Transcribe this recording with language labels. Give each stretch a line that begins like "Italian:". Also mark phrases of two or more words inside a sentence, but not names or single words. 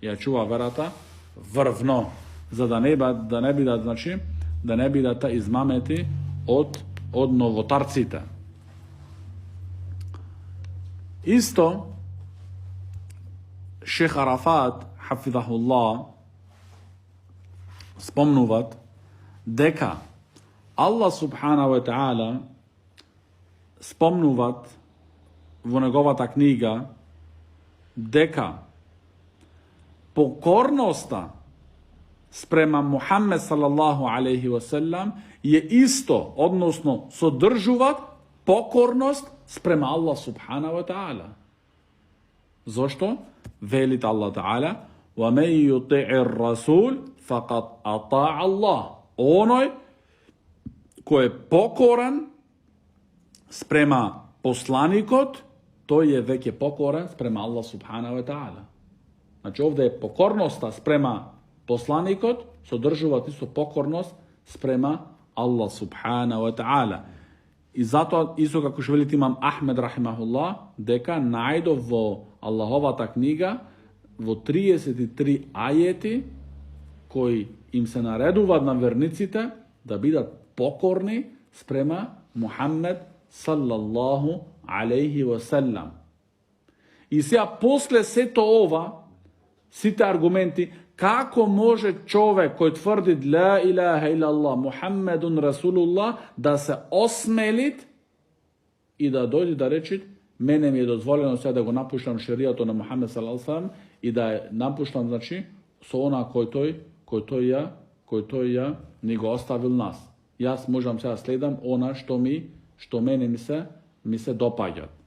Macedonian: За да не бидат, значи, да не бидат измамети од новотарците. Исто, Шех Арафат, хафидахуллах, спомнуват дека
Arabic: الله سبحانه وتعالى
Macedonian: спомнуват во неговата книга дека покорноста спрема Мухаммед
Arabic: صلى الله عليه وسلم
Macedonian: е исто, односно содржуваат покорност спрема
Arabic: الله سبحانه وتعالى.
Macedonian: Зошто?
Arabic: Велит الله تعالى: ومن يطع الرسول فقد أطاع الله."
Macedonian: Оној кој е покорен спрема посланикот, тој е веќе покорен спрема
Arabic: الله سبحانه وتعالى.
Macedonian: Значи овде е покорноста спрема посланикот, содржуваат исто покорност спрема
Arabic: الله سبحانه وتعالى.
Macedonian: И затоа, исто како што велит имам Ахмед рахимахуллах, дека најдов во Аллаховата книга во 33 ајети кои им се наредуваат на верниците да бидат покорни спрема Мухаммед
Arabic: صلى الله عليه وسلم.
Macedonian: И сега после сето ова, сите аргументи, како може човек кој тврди
Arabic: لا إله إلا الله محمد رسول الله
Macedonian: да се осмелит и да дојде да речи: мене ми е дозволено сега да го напуштам шеријато на Мухаммед
Arabic: صلى الله عليه وسلم
Macedonian: и да напуштам, значи, со она кој тој ја ни го оставил нас. Јас можам сега следам она што мене ми се допаѓа.